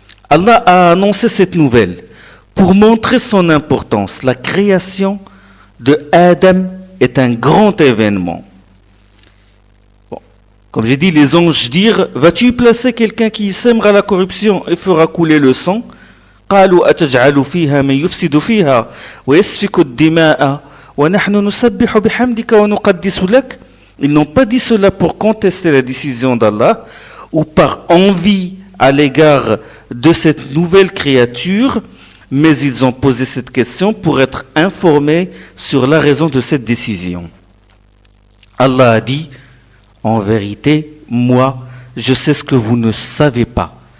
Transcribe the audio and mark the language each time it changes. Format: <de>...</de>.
<fr>Allah a annoncé cette nouvelle pour montrer son importance. La création de Adam est un grand événement. Comme j'ai dit, les anges dirent, vas-tu placer quelqu'un qui sèmera la corruption et fera couler le sang?</fr> <ar>قالوا أتجعل فيها من يفسد فيها ويسفك الدماء ونحن نسبح بحمدك ونقدس لك.</ar> <fr>Ils n'ont pas dit cela pour contester la décision d'Allah ou par envie à l'égard de cette nouvelle créature, mais ils ont posé cette question pour être informés sur la raison de cette décision. Allah a dit, en vérité, moi, je sais ce que vous ne savez pas.</fr>